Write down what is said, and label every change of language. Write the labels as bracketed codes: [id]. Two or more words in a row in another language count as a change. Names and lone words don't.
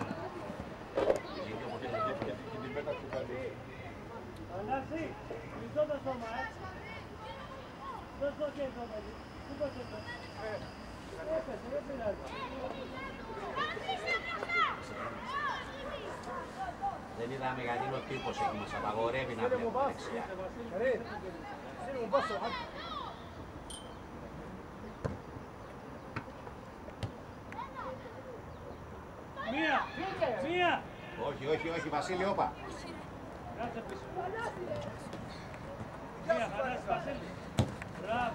[el] Ανάση, κλειστό το σώμα, δώσ' το κέντρο, παιδί. Πού το κέντρο. Έπεσε, δεν πειράζει. Δεν είδα μεγαλύτερο τύπος εκεί, μας απαγορεύει να βλέπουμε δεξιά. [ar] كريم، سيبوا بصوا حد. [el] Μία, μία. Όχι, όχι, όχι, Βασίλη, όπα. Κάτσε πίσω. Μία, Ανάση, Βασίλη. Μπράβο.